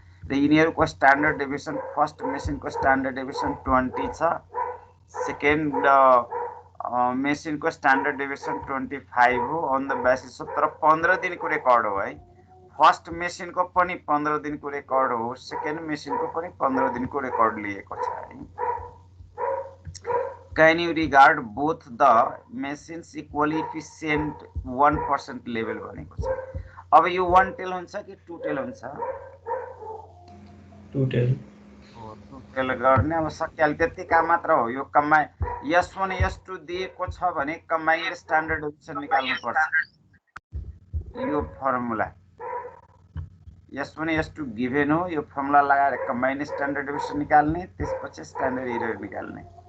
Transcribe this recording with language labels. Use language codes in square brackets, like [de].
[ne] र यिनीहरूको standard deviation first मेसिनको standard deviation 20 छ, सेकेन्ड मेसिनको स्ट्यान्डर्ड डेभिएसन 25 हो [en] on the basis [ne] हो, तर 15 दिनको रेकर्ड हो है। फर्स्ट मेसिनको पनि 15 दिनको रेकर्ड हो, सेकेन्ड मेसिनको पनि 15 दिनको रेकर्ड लिएको छ है। [en] Can you regard both the machines equally efficient 1% level [ne] भनेको छ। अब यो 1 टेल हुन्छ कि 2 टेल हुन्छ? [en] 2 tail. [ne] 2 टेल गर्ने अब सकिहाल, त्यति काम मात्र हो। यो कम्बाइन S1 S2 दिएको छ भने कम्बाइन्ड स्ट्यान्डर्ड डेभिएसन निकाल्नु पर्छ। यो फर्मुला S1 S2 गिभेन हो, यो फर्मुला लगाएर कम्बाइन्ड स्ट्यान्डर्ड डेभिएसन निकाल्ने, त्यसपछि स्ट्यान्डर्ड एरर निकाल्ने।